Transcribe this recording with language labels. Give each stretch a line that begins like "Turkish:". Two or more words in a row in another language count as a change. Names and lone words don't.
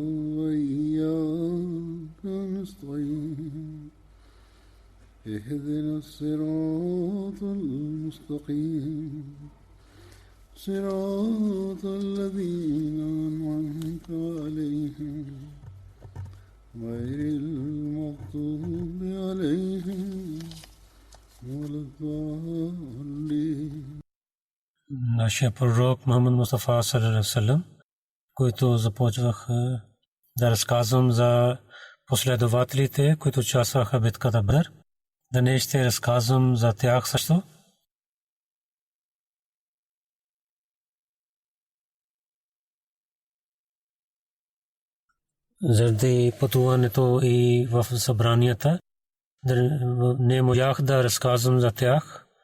Arabic: وإياك نستعين اهدنا الصراط المستقيم صراط الذين أنعمت عليهم غير المغضوب عليهم ولا الضالين.
Bulgarian: Нашия пророк Мухаммад Мустафа
Arabic: صلى الله عليه وسلم,
Bulgarian: който започвах да разказвам за последователите, които участваха в битката Бадър. Днес ще разказвам за тях също. Заради пътуването и в събранията не можах да разказвам за тях.